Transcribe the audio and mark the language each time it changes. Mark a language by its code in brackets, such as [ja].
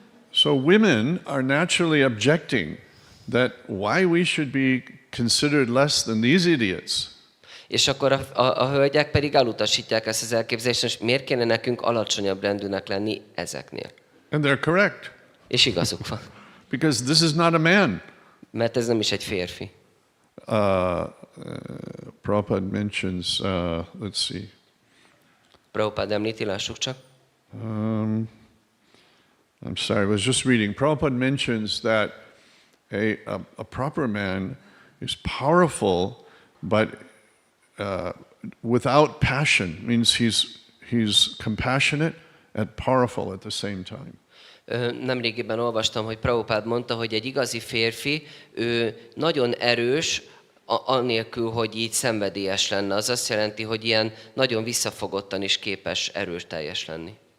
[en] So women are naturally objecting that why we should be considered less than these idiots. [hu] És akkor a hölgyek pedig elutasítják ezt az elképzelést, és miért kéne nekünk alacsonyabb rendűnek lenni ezeknél? [en] And they're correct. [hu] És igazuk van. [en] Because this is not a man. [hu] Mert ez nem is egy férfi. [en] Prabhupada mentions, let's see. [hu] Prabhupada említi, lássuk csak. [en] I'm sorry, I was just reading. Prabhupada mentions that a proper man is powerful, but without passion. Means he's compassionate and powerful at the same time. [hu] Nemrégiben olvastam, hogy Prabhupada mondta, hogy egy igazi férfi, ő nagyon erős, anélkül, hogy így szenvedélyes lenne. Az azt jelenti, hogy ilyen nagyon visszafogottan is képes erőteljes lenni.